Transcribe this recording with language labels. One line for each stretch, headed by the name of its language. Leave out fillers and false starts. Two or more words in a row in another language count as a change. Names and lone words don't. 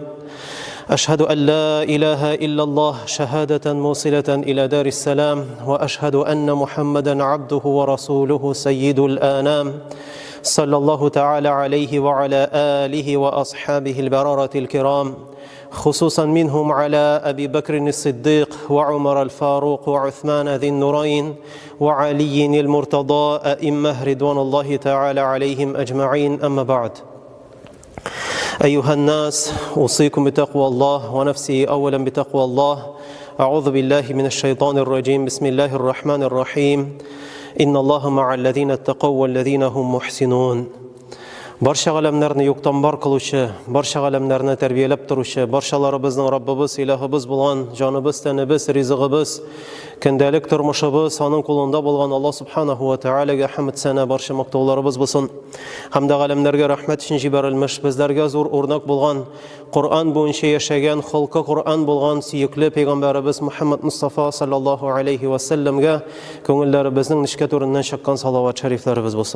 Arabic: أشهد أن لا إله إلا الله شهادة موصلة إلى دار السلام وأشهد أن محمدا عبده ورسوله سيد الآنام صلى الله تعالى عليه وعلى آله وأصحابه البررة الكرام، خصوصا منهم على أبي بكر الصديق وعمر الفاروق وعثمان ذي النورين وعلي المرتضى أئمة رضوان الله تعالى عليهم أجمعين. أما بعد، أيها الناس، أوصيكم بتقوى الله ونفسي أولا بتقوى الله. أعوذ بالله من الشيطان الرجيم. بسم الله الرحمن الرحيم. إن الله مع الذين اتقوا والذين هم محسنون.
Uzbek: Barcha alamlarni yo'qdan bor qiluvchi, barcha alamlarni tarbiyalab turuvchi, barchalarimizni Rabbimiz, Ilohimiz bo'lgan, jonimiz, tanimiz, rizqimiz, kundalik turmushimiz onun qo'lida bo'lgan Alloh subhanahu va taolaga hamd sana, barcha maqtovlarimiz bo'lsin. Hamda alamlarga rahmat uchun yuborilmish, bizlarga zo'r o'rnak bo'lgan, Qur'on bo'yicha yashagan, xalqqa Qur'on bo'lgan suyukli payg'ambarimiz Muhammad Mustafa sallallohu alayhi va sallamga ko'ngillarimizning nishkat o'rnidan shaqqan salovat shariflarimiz bo'lsin.